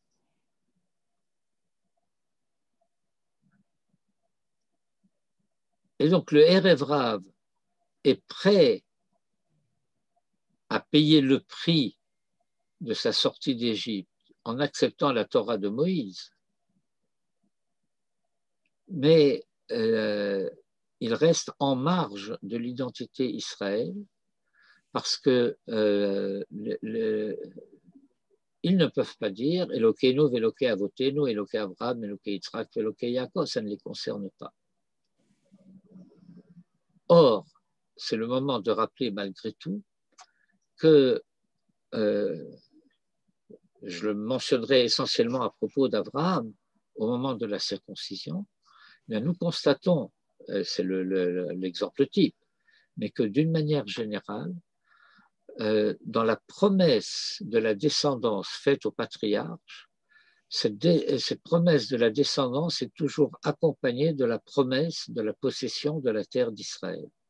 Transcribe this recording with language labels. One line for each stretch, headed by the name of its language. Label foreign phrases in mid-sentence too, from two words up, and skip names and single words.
French: Et donc le Erev Rav est prêt à payer le prix de sa sortie d'Égypte en acceptant la Torah de Moïse. Mais il reste en marge de l'identité Israël parce que ils ne peuvent pas dire
Hebrew: אלוקינו ואלוקי אבותינו, אלוקי אברהם, אלוקי יצחק, אלוקי יעקב,
French: ça ne les concerne pas. Or, c'est le moment de rappeler malgré tout que je le mentionnerai essentiellement à propos d'Abraham au moment de la circoncision, bien, nous constatons, c'est l'exemple type, mais que d'une manière générale, dans la promesse de la descendance faite aux patriarches, cette promesse de la descendance est toujours accompagnée de la promesse de la possession de la terre d'Israël.